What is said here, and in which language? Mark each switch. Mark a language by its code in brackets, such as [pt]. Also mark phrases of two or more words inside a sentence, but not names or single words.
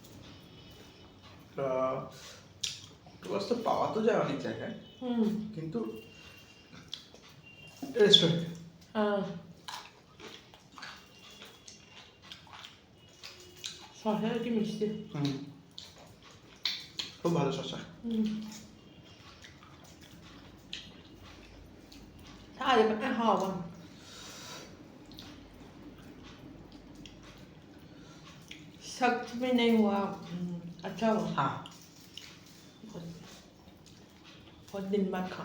[bn] অক্টোপাস তো পাওয়া তো যায় অনেক জায়গায় কিন্তু রেস্টুরেন্টে শসা কি মিষ্টি খুব ভালো শসা [zh] 它也不太好吧 [hi] सख्त में नहीं हुआ अच्छा हुआ हाँ बहुत दिन बाद खा